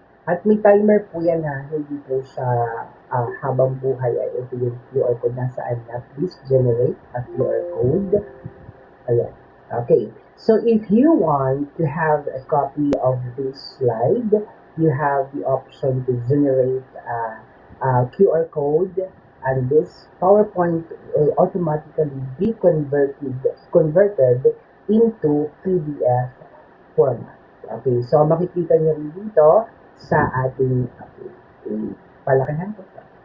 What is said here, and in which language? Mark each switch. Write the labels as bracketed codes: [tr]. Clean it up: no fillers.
[tl] At may timer po yan ha, hindi po siya habang buhay ay ito yung QR code nasaan na. [en] Please generate a QR code. [tl] Ayan. [en] Okay. So if you want to have a copy of this slide, you have the option to generate a QR code, and this PowerPoint will automatically be converted into PDF format. [tl] Okay, so makikita niyo rin dito sa ating palakihan ko siya.